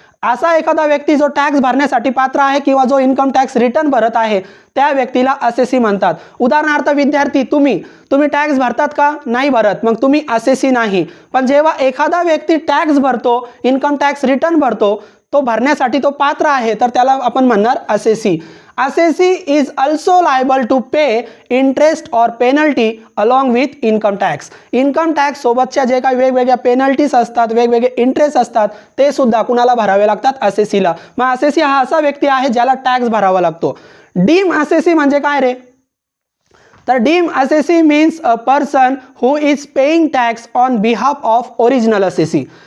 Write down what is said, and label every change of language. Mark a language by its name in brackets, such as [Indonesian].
[Marathi] असा एखादा व्यक्ती जो टॅक्स भरण्यासाठी पात्र आहे किंवा जो इन्कम टॅक्स रिटर्न भरत आहे त्या व्यक्तीला असेसी म्हणतात. उदाहरणार्थ विद्यार्थी, तुम्ही टॅक्स भरतात का? नाही भरत, मग तुम्ही असेसी नाही. पण जेव्हा एखादा व्यक्ती टॅक्स भरतो, इन्कम टॅक्स रिटर्न भरतो, तो भरण्यासाठी तो पात्र आहे तर त्याला आपण म्हणणार assessee. [English] Assessee is also liable to pay interest और penalty along with income tax. [Marathi] Income tax सोबतच्या जे काही वेगवेगळ्या पेनल्टीज असतात, वेगवेगळे इंटरेस्ट असतात, ते सुद्धा कुणाला भरावे लागतात? असेसीला. मग असेसी हा असा व्यक्ती आहे ज्याला टॅक्स भरावा लागतो. डीम असेसी म्हणजे काय रे? [English] तर deem assessee means a person who is paying tax on behalf of original assessee.